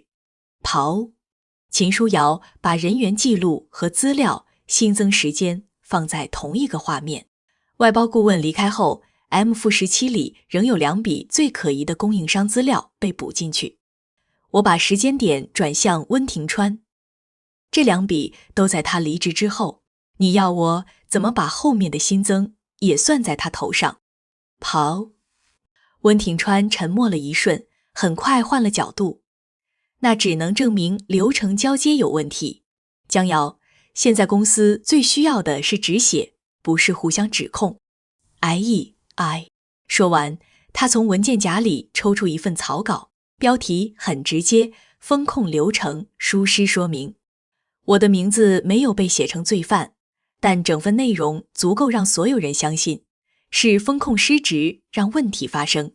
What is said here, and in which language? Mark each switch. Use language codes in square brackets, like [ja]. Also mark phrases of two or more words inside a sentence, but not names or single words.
[zh] 刨，秦書瑤把人員記錄和資料新增時間放在同一個畫面。外包顧問離開後， M-17裡仍有2筆最可疑的供應商資料被補進去。我把時間點轉向溫庭川，這2筆都在他離職之後，你要我怎麼把後面的新增也算在他頭上？刨。溫庭川沉默了一瞬，很快換了角度。那只能證明流程交接有問題。江瑤，現在公司最需要的是止血，不是互相指控。I。說完，他從文件夾裡抽出一份草稿，標題很直接，風控流程疏失說明。我的名字沒有被寫成罪犯，但整份內容足夠讓所有人相信，是風控失職讓問題發生。